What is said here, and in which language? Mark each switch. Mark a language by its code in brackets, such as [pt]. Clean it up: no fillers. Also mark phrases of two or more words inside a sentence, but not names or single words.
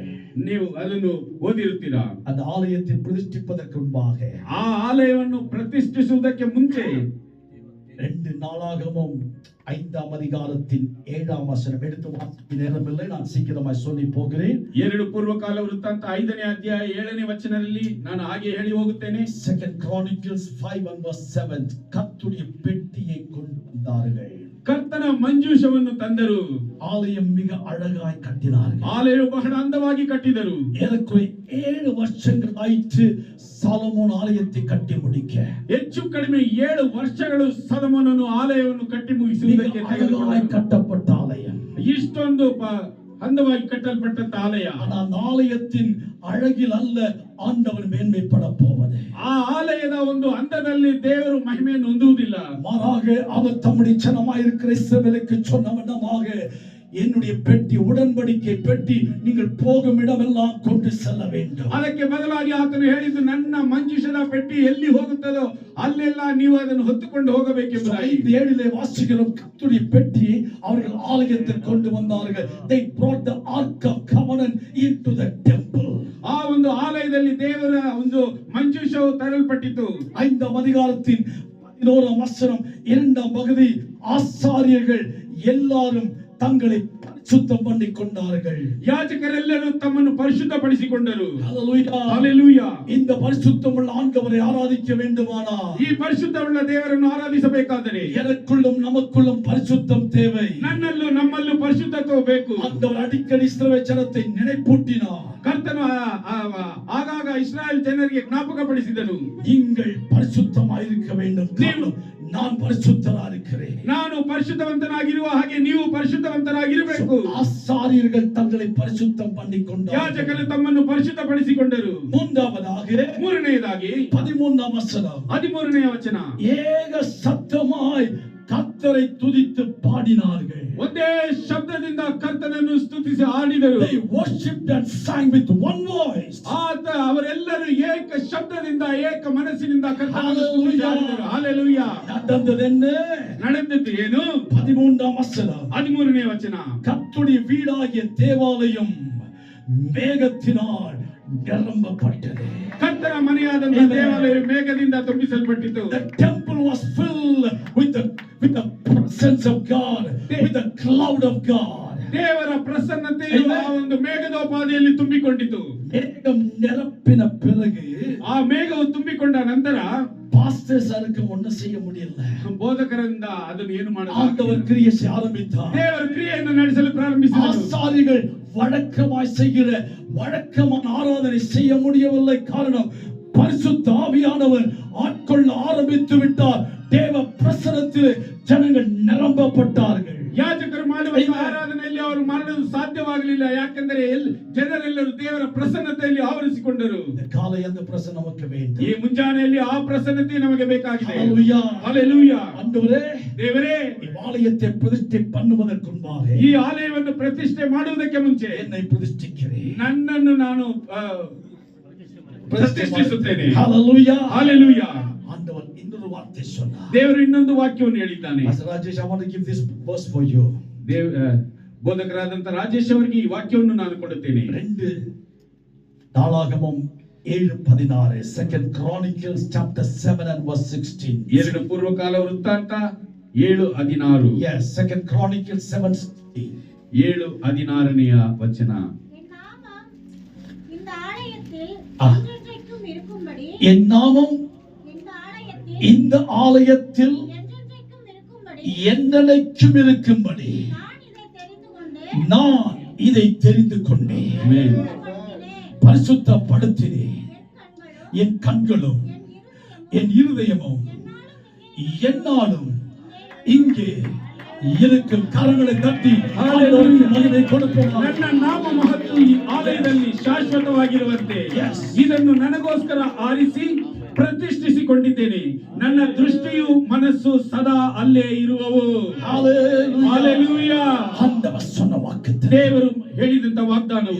[kn] ನೀವು ಅದನ್ನು ಓದಿರುತ್ತೀರಾ? [ta] அந்த ஆலயத்தை பிரதிஷ்டிப்பதற்கு முன்பாக [kn] ಆ ಆಲಯವನ್ನು ಪ್ರತಿಷ್ಠಿಸುವುದಕ್ಕೆ ಮುಂಚೆ [ta] 2 நாளாகமும் 5ஆம் அதிகாரத்தின் 7ஆம் வசனம் எடுத்து வாசிக்க நேரமில்லை, நான் சீக்கிரமாய் சொல்லி போகிறேன். [kn] 2 ಪೂರ್ವಕಾಲ ವೃತ್ತಾಂತ 5ನೇ ಅಧ್ಯಾಯ 7ನೇ ವಚನದಲ್ಲಿ ನಾನು ಹಾಗೆ ಹೇಳಿ ಹೋಗುತ್ತೇನೆ. [ta] 2 Chronicles 5:7 கர்த்தருடைய பெட்டியை கொண்டு வந்தார்கள். [kn] ಕರ್ತನ ಮಂಜೂಷವನ್ನು ತಂದರು. [ta] ஆலயம் மிக அழகாய் கட்டினார்கள். [kn] ಆಲಯವು ಬಹಳ ಅಂದವಾಗಿ ಕಟ್ಟಿದರು. [ta] ஏறக்குறைய 7 வருஷங்கள் ஆயிற்று சாலமோன் ஆலயத்தை கட்டி முடிக்க. [kn] ಹೆಚ್ಚು ಕಡಿಮೆ 7 ವರ್ಷಗಳು ಸೊಲೊಮೋನನು ಆಲಯವನ್ನು ಕಟ್ಟಿ ಮುಗಿಸುವುದಕ್ಕೆ [ta] அழகாய் கட்டப்பட்ட ஆலயம். [kn] ಇಷ್ಟೊಂದು ಅಂದವಾಗಿ ಕಟ್ಟಲ್ಪಟ್ಟ ಆಲಯ. [ta] ஆனால் ஆலயத்தின் அழகில் அல்ல ஆண்டவர் மேன்மைப்பட போவது. [kn] ಆ ಆಲಯದ ಒಂದು ಅಂದದಲ್ಲಿ ದೇವರು ಮಹಿಮೆಯನ್ನು ಹೊಂದುವುದಿಲ್ಲ. [ta] மாறாக அவர் தம்முடைய ஜனமாயிருக்கிற இஸ்ரவேலுக்கு சொன்ன வண்ணமாக, என்னுடைய பெட்டி, உடன்படிக்கை பெட்டி, நீங்கள் போகும் இடமெல்லாம் கொண்டு செல்ல வேண்டும். [kn] ಅದಕ್ಕೆ ಬದಲಾಗಿ ಆತನು ಹೇಳಿದ್ದು, ನನ್ನ ಮಂಜೂಷದ ಪೆಟ್ಟಿ ಎಲ್ಲಿ ಹೋಗುತ್ತದೋ ಅಲ್ಲೆಲ್ಲ ನೀವು ಅದನ್ನು ಹೊತ್ತುಕೊಂಡು ಹೋಗಬೇಕೆಂಬುದಾಗಿ. [ta] 5:7 வாசிக்கிறோம், கர்த்தருடைய பெட்டி அவர்கள் ஆலயத்துக்கு கொண்டு வந்தார்கள். [en] They brought the ark of covenant into the temple. [kn] ಆ ಒಂದು ಆಲಯದಲ್ಲಿ ದೇವರ ಒಂದು ಮಂಜೂಷವು ತರಲ್ಪಟ್ಟಿತು. [ta] 5ஆம் அதிகாரத்தின் 11ஆம் வசனம் 2ஆம் பகுதி, ஆசாரியர்கள் எல்லாரும் தங்களை பரிசுத்தம் பண்ணிக் கொண்டார்கள். [kn] ಯಾಜಕರೆಲ್ಲರೂ ತಮ್ಮನ್ನು ಪರಿಶುದ್ಧಪಡಿಸಿಕೊಂಡರು. Hallelujah. Hallelujah. [ta] இந்த பரிசுத்தமுள்ள ஆண்டவரை ஆராதிக்க வேண்டுமானால், [kn] ಈ ಪರಿಶುದ್ಧವುಳ್ಳ ದೇವರನ್ನು ಆರಾಧಿಸಬೇಕಾದರೆ [ta] எனக்குள்ளும் நமக்குள்ளும் பரிசுத்தம் தேவை. [kn] ನನ್ನಲ್ಲೂ ನಮ್ಮಲ್ಲೂ ಪರಿಶುದ್ಧತ್ವ ಬೇಕು. [ta] ஆண்டவர் அடிக்கடி இஸ்ரவேல் ஜனத்தை நினைப்பூட்டினார். [kn] ಕರ್ತನು ಆಗಾಗ ಇಸ್ರಾಯೇಲ್ ಜನರಿಗೆ ಜ್ಞಾಪಕಪಡಿಸಿದನು, [ta] நீங்கள் பரிசுத்தமாயிருக்க வேண்டும். நான் பரிசுத்தரா இருக்கிறேன். [kn] ನಾನು ಪರಿಶುದ್ಧವಂತನಾಗಿರುವ ಹಾಗೆ ನೀವು ಪರಿಶುದ್ಧವಂತರಾಗಿರಬೇಕು. [ta] ஆசாரியர்கள் தங்களை பரிசுத்தம் பண்ணிக்கொண்டார்கள். [kn] ಯಾಜಕರು ತಮ್ಮನ್ನು ಪರಿಶುದ್ಧಪಡಿಸಿಕೊಂಡರು. ಮೂರನೆಯದಾಗಿ [ta] 13ஆம் வசனம், [kn] 13ನೇ ವಚನ, [ta] ஏக சத்தமாய் கர்த்தரை துதித்து பாடினார்கள். [kn] ಒಂದೇ ಶಬ್ದದಿಂದ ಕರ್ತನನ್ನು ಸ್ತುತಿಸಿ ಹಾಡಿದರು. [en] They worshipped and sang with one voice. [kn] ಅವರೆಲ್ಲರೂ ಏಕ ಶಬ್ದದಿಂದ ಏಕ ಮನಸ್ಸಿನಿಂದ ಕರ್ತನನ್ನು ಸ್ತುತಿಸಿ ಹಾಡಿದರು. Hallelujah. ನಡೆದದ್ದು ಏನು? [ta] 13ஆம் வசனம், [kn] 13ನೇ ವಚನ, [ta] கர்த்தருடைய வீடாகிய தேவாலயம் மேகத்தினால் நிரம்பப்பட்டது. [kn] ಕರ್ತನ ಮನೆಯಾದಂತಹ ದೇವಾಲಯ ಮೇಘದಿಂದ ತುಂಬಿಸಲ್ಪಟ್ಟಿತು. [en] The temple was filled with the presence of God, with the cloud of God. [kn] ದೇವರ ಪ್ರಸನ್ನತೆಯು ಆ ಒಂದು ಮೇಘದೋಪಾದಿಯಲ್ಲಿ ತುಂಬಿಕೊಂಡಿತು. [ta] மேகம் நிரப்பின பிறகு, [kn] ಆ ಮೇಘವು ತುಂಬಿಕೊಂಡ ನಂತರ [ta] பாஸ்டர்ஸருக்கு ஒண்ணு செய்ய முடியல. [kn] ಬೋಧಕರಿಂದ ಅದನ್ನು ಏನು ಮಾಡಲಾಗಿಲ್ಲ. [ta] ஆண்டவர் கிரியை செய்ய ஆரம்பித்தார். [kn] ದೇವರ ಕ್ರಿಯೆಯನ್ನು ನಡೆಸಲು ಪ್ರಾರಂಭಿಸಿದರು. [ta] ஆசாரியர்கள் வழக்கமாய் செய்கிற வழக்கமான ஆராதனை செய்ய முடியவில்லை. காரணம், பரிசுத்த ஆவியானவர் ஆட்கொள்ள ஆரம்பித்து விட்டார். தேவ பிரசன்னத்தில் ஜனங்கள் நிரம்பப்பட்டார்கள். [kn] ಯಾಜಕರು ಮಾಡುವ ಆರಾಧನೆಯಲ್ಲಿ ಅವರು ಮಾಡಲು ಸಾಧ್ಯವಾಗಲಿಲ್ಲ. ಯಾಕೆಂದರೆ ಜನರೆಲ್ಲರೂ ದೇವರ ಪ್ರಸನ್ನತೆಯಲ್ಲಿ ಆವರಿಸಿಕೊಂಡರು. [ta] காலை அந்த பிரசன்னம் நமக்கு வேண்டும். [kn] ಈ ಮುಂಜಾನೆಯಲ್ಲಿ ಆ ಪ್ರಸನ್ನತೆ ನಮಗೆ ಬೇಕಾಗಿದೆ. [ta] ஹalleluya. ஹalleluya. ஆண்டவரே, [kn] ದೇವರೇ, [ta] ಈ ಆಲಯத்தை ಪ್ರತಿಷ್ಠೆ பண்ணுவதற்கு முன்பாக, [kn] ಈ ಆಲಯವನ್ನು ಪ್ರತಿಷ್ಠೆ ಮಾಡುವುದಕ್ಕೆ ಮುಂಚೆ [ta] என்னை பிரதிஷ்டிக்கிறேன், [kn] ನನ್ನನ್ನು ನಾನು ಪ್ರತಿಷ್ಠಿಸುತ್ತೇನೆ. [ta] ஹalleluya. ஹalleluya. ஆண்டவர் இன்னொரு வார்த்தை சொன்னார். [kn] ದೇವರು ಇನ್ನೊಂದು ವಾಕ್ಯವನ್ನು ಹೇಳಿದ್ದಾನೆ. ರಾಜೇಶ್, [en] I want to give this verse for you. [kn] ಬೋಧಕರಾದಂತ ರಾಜೇಶ್ ಅವರಿಗೆ ಈ ವಾಕ್ಯವನ್ನು ನಾನು ಕೊಡುತ್ತೇನೆ. [en] 2 நாளாகமம் 7:16, 2 Chronicles chapter 7 and verse 16. [kn] 2 ಪೂರ್ವಕಾಲ ವೃತ್ತಾಂತ 7:16. [en] Yes, 2 Chronicles 7:16. [kn] 7:16ನೇ ವಚನ. [ta] என் நாமம் இந்த ஆலயத்தில் என்னைக்கும் இருக்கும்படி நான் இதை தெரிந்து கொண்டேன், பரிசுத்தப்படுத்தினேன். என் கண்களும் என் இருதயமும் என்னாலும் இங்கே இருக்கும். கரங்களை தட்டி மகிமை கொடுப்போம். [kn] ನನ್ನ ನಾಮ ಮಹತ್ವ ಈ ಆಲಯದಲ್ಲಿ ಶಾಶ್ವತವಾಗಿರುವಂತೆ ಇದನ್ನು ನನಗೋಸ್ಕರ ಆರಿಸಿ ಪ್ರತಿಷ್ಠಿಸಿಕೊಂಡಿದ್ದೇನೆ. ನನ್ನ ದೃಷ್ಟಿಯು ಮನಸ್ಸು ಸದಾ ಅಲ್ಲೇ ಇರುವವು. Hallelujah. Hallelujah. [ta] ஆண்டவர் சொன்ன வாக்குத்தத்தம். [kn] ದೇವರು ಹೇಳಿದಂತ ವಾಗ್ದಾನವು